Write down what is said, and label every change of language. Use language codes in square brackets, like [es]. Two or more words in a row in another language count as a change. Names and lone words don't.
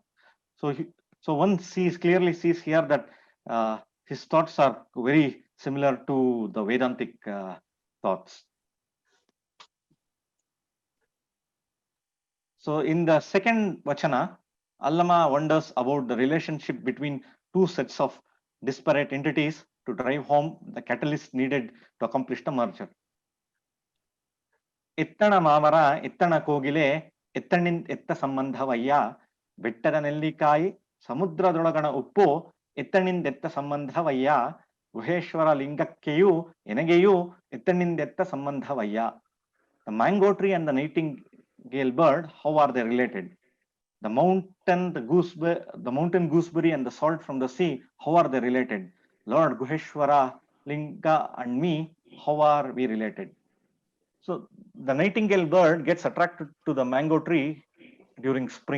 [en] So one clearly sees here that his thoughts are very similar to the Vedantic thoughts. So in the second vachana, Allama wonders about the relationship between 2 sets of disparate entities to drive home the catalyst needed to accomplish the merger. [kn] ಎತ್ತಣ ಮಾಮರ ಎತ್ತಣ ಕೋಗಿಲೆ ಎತ್ತಣಿಂದ ಎತ್ತ ಸಂಬಂಧವಯ್ಯ ಬೆಟ್ಟದ ನೆಲ್ಲಿಕಾಯಿ ಸಮುದ್ರದೊಳಗಣ ಉಪ್ಪು ಎತ್ತಣಿಂದೆತ್ತ ಸಂಬಂಧವಯ್ಯ ಗುಹೇಶ್ವರ ಲಿಂಗಕ್ಕೆಯೂ ಎನಗೆಯೂ ಎತ್ತಣಿಂದೆತ್ತ ಸಂಬಂಧವಯ್ಯ. [en] The mango tree and the nightingale bird, how are they related? The mountain gooseberry and the salt from the sea, how are they related? Lord Guheshwara, Linga and me, how are we related? So the nightingale bird gets attracted to the mango tree during spring.